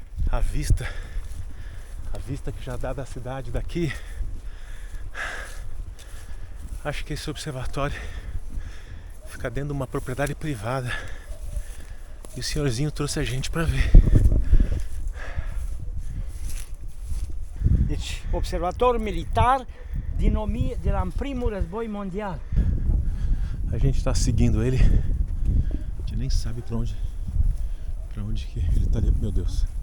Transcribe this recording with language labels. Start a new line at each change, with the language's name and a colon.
Portuguese: A vista que já dá da cidade daqui. Acho que esse observatório fica dentro de uma propriedade privada. E o senhorzinho trouxe a gente para ver.
Romanian: Deci, observator militar din primul război mondial.
Portuguese: A gente tá seguindo ele. A gente nem sabe pra onde que ele tá ali, meu Deus.